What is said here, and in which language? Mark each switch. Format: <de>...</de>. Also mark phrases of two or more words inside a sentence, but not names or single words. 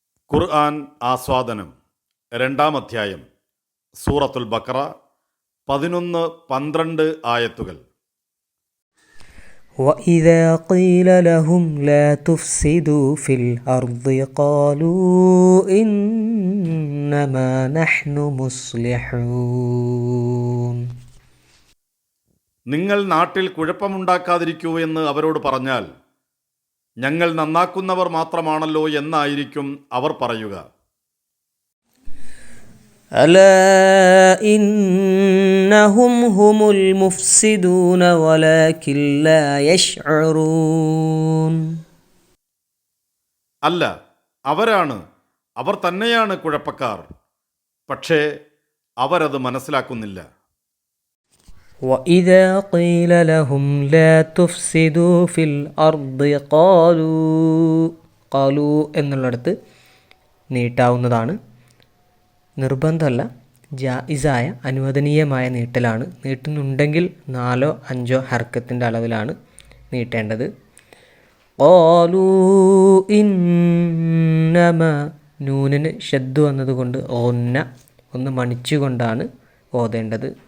<ml>ഖുർആൻ ആസ്വാദനം രണ്ടാം അധ്യായം സൂറത്തുൽ ബഖറ 11-12 ആയത്തുകൾ.</ml> <ar>وَإِذَا قِيلَ لَهُمْ لَا تُفْسِدُوا فِي الْأَرْضِ قَالُوا إِنَّمَا نَحْنُ مُصْلِحُونَ.</ar> <ml>നിങ്ങൾ നാട്ടിൽ കുഴപ്പമുണ്ടാക്കാതിരിക്കൂ എന്ന് അവരോട് പറഞ്ഞാൽ ഞങ്ങൾ നന്നാക്കുന്നവർ മാത്രമാണല്ലോ എന്നായിരിക്കും അവർ പറയുക.</ml> <ar>أَلَا إِنَّهُمْ هُمُ الْمُفْسِدُونَ وَلَكِنْ لَا يَشْعُرُونَ.</ar> <ml>അല്ല, അവർ തന്നെയാണ് കുഴപ്പക്കാർ, പക്ഷേ അവരത് മനസ്സിലാക്കുന്നില്ല.</ml> <ar>وَإِذَا قِيلَ لَهُمْ لَا تُفْسِدُوا فِي الْأَرْضِ قالوا</ar> <ml>എന്നുള്ളിടത്ത് നീട്ടാവുന്നതാണ്. നിർബന്ധമല്ല, ജായിസായ അനുവദനീയമായ നീട്ടലാണ്. നീട്ടുന്നുണ്ടെങ്കിൽ 4-5 ഹർക്കത്തിൻ്റെ അളവിലാണ് നീട്ടേണ്ടത്.</ml> <ar>قالوا إنما,</ar> <ml>നൂനിന് ഷദ്ദ് വന്നതുകൊണ്ട് ഒന്ന് മണിച്ചുകൊണ്ടാണ് ഓതേണ്ടത്.</ml>